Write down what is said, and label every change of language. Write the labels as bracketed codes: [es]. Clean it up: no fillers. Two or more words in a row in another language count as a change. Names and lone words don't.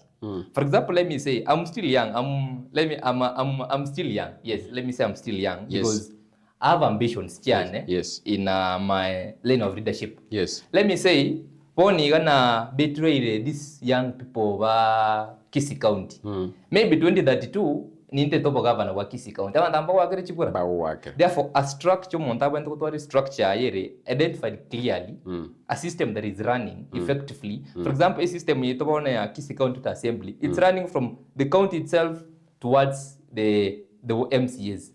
[en] For example, let me say I'm still young. I'm still young. Yes, let me say I'm still young because I have ambitions in my lane of leadership. Yes. Let me say, Pony gonna betray these young people of Kisii County. [guz] Maybe 2032 ninte topo governor wa Kisii County. [en] Therefore, a structure identified clearly, a system that is running effectively. For example, a system in Kisii County Assembly, it's running from the county itself towards the MCAs.